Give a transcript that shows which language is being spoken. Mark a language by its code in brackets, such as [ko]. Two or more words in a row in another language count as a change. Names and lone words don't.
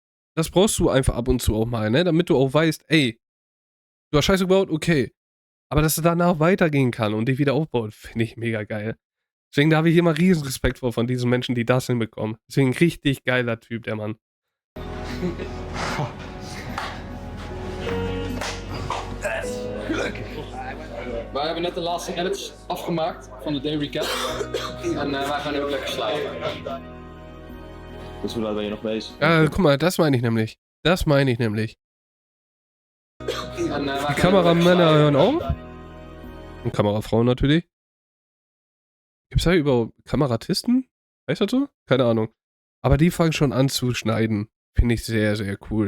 [de] Das brauchst du einfach ab und zu auch mal, ne? Damit du auch weißt, ey, du hast Scheiße gebaut, okay. Aber dass es danach weitergehen kann und dich wieder aufbaut, finde ich mega geil. Deswegen, da habe ich immer riesen Respekt vor von diesen Menschen, die das hinbekommen. Deswegen richtig geiler Typ, der Mann. [nl] Wij hebben net de laatste edits afgemaakt van de [en] day recap. [nl] En wij gaan nu ook lekker slapen. Dus hoe laat ben je nog bezig? [de] Guck mal, das meine ich nämlich. Das meine ich nämlich. Die Kameramänner hören auf. Und Kamerafrauen natürlich. Gibt's da überhaupt Kameratisten? Weißt du das so? Keine Ahnung. Aber die fangen schon an zu schneiden. Finde ich sehr, sehr cool.